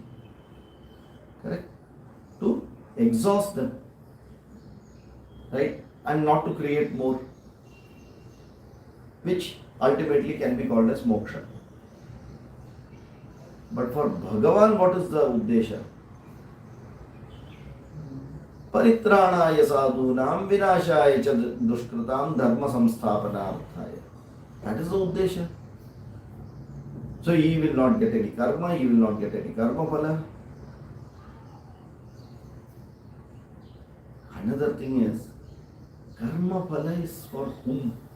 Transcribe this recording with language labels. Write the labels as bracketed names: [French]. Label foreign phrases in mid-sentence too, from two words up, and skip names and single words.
[English] Correct? To exhaust them. Right? And not to create more. which ultimately can be called as moksha. But for Bhagavan, what is the uddesha? [Sanskrit] परित्राणाय साधूनां विनाशाय च दुष्कृतां धर्म संस्थापनार्थाय. [English] That is the uddesha. So he will not get any karma, he will not get any [Sanskrit] कर्म फल. [English] Another thing is, [Sanskrit] कर्म फल [English] is for whom?